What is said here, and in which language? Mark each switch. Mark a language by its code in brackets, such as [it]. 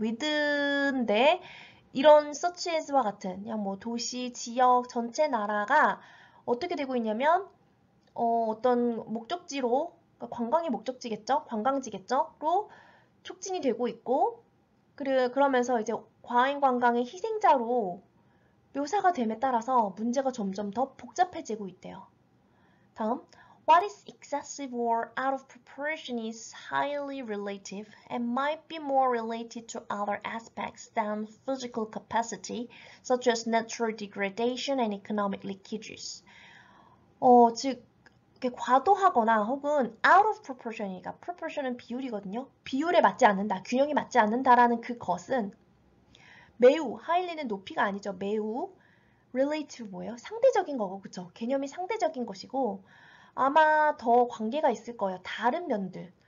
[ko] with인데 이런 such as와 같은 그냥 뭐 도시, 지역, 전체 나라가 어떻게 되고 있냐면 어떤 목적지로 그러니까 관광이 목적지겠죠? 관광지겠죠?로 촉진이 되고 있고 그러면서 이제 과잉 관광의 희생자로 묘사가 됨에 따라서 문제가 점점 더 복잡해지고 있대요. [en] 다음, what is excessive or out of proportion is highly relative and might be more related to other aspects than physical capacity, such as natural degradation and economic leakages. [ko] 즉, 과도하거나 혹은 [en] out of proportion [ko] 이니까 proportion은 비율이거든요. 비율에 맞지 않는다, 균형이 맞지 않는다라는 그것은 매우, highly는 높이가 아니죠. 매우 relative 뭐예요? 상대적인 거고, 그쵸? 개념이 상대적인 것이고 아마 더 관계가 있을 거예요. 다른 면들.